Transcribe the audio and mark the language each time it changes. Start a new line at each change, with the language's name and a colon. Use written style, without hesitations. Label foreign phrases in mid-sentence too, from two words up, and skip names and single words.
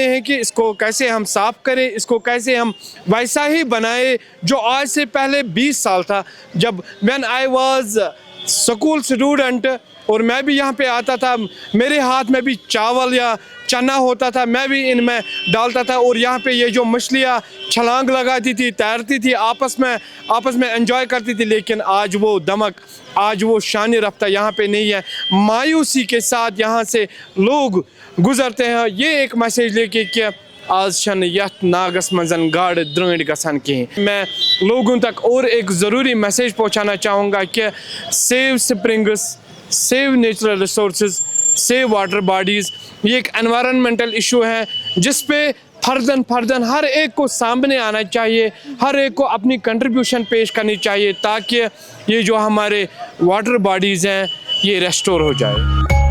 Hindi: हैं कि इसको कैसे हम साफ़ करें, इसको कैसे हम वैसा ही बनाए जो आज से पहले 20 साल था, जब
English: when I was school student
Hindi: और मैं भी यहाँ पे आता था, मेरे हाथ में भी चावल या चना होता था, मैं भी इनमें डालता था और यहाँ पे ये जो मछलियाँ छलांग लगाती थी, तैरती थी, आपस में एंजॉय करती थी, लेकिन आज वो दमक, आज वो शान रफ्ता यहाँ पे नहीं है। मायूसी के साथ यहाँ से लोग गुजरते हैं। ये एक मैसेज लेके कि
Kashmiri: आज छन यथ नागस मंजन गाड़ द्रंड गसन कहीं।
Hindi: मैं लोगों तक और एक ज़रूरी मैसेज पहुँचाना चाहूँगा कि
English: save springs, save natural resources, save water bodies.
Hindi: ये एक एनवायरनमेंटल इशू है जिस पे फर्दन हर एक को सामने आना चाहिए, हर एक को अपनी कंट्रीब्यूशन पेश करनी चाहिए, ताकि ये जो हमारे
English: water bodies
Hindi: हैं ये रेस्टोर हो जाए।